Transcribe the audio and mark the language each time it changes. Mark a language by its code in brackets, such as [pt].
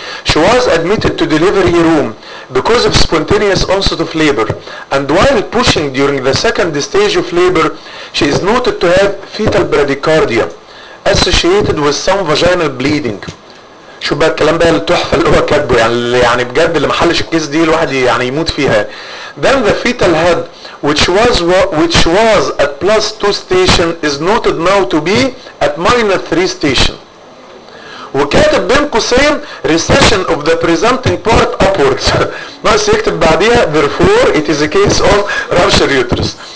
[en] She was admitted to delivery room because of spontaneous onset of labor. And while pushing during the second stage of labor, she is noted to have fetal bradycardia associated with some vaginal bleeding. [ar] شو بقى الكلام بقى التحفة اللي هو كاتبه. يعني بجد اللي محلش الكيس دي الواحد يعني يموت فيها. [en] Then the fetal head, which was at plus 2 station, is noted now to be at minus 3 station. [ar] وكاتب بين قوسين [en] recession of the presenting part upwards. [ar] ناقص يكتب بعديها [en] therefore it is a case of ruptured uterus.